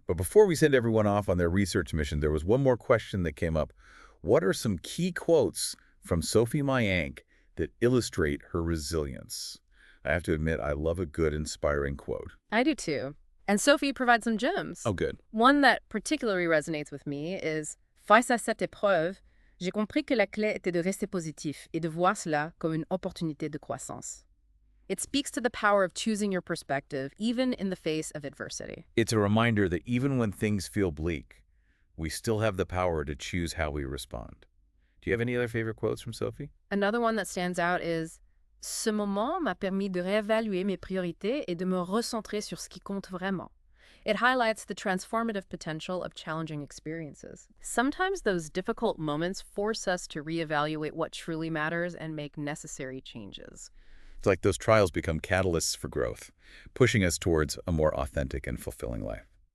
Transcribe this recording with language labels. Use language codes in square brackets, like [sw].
[en] But before we send everyone off on their research mission, there was one more question that came up. What are some key quotes from Sophie Mayank that illustrate her resilience? I have to admit, I love a good, inspiring quote. I do too. And Sophie provides some gems. Oh, good. One that particularly resonates with me is [fr] face à cette épreuve, j'ai compris que la clé était de rester positif et de voir cela comme une opportunité de croissance. [en] It speaks to the power of choosing your perspective, even in the face of adversity. It's a reminder that even when things feel bleak, we still have the power to choose how we respond. Do you have any other favorite quotes from Sophie? Another one that stands out is [fr] Ce moment m'a permis de réévaluer mes priorités et de me recentrer sur ce qui compte vraiment. [en] It highlights the transformative potential of challenging experiences. Sometimes those difficult moments force us to reevaluate what truly matters and make necessary changes. It's like those trials become catalysts for growth, pushing us towards a more authentic and fulfilling life.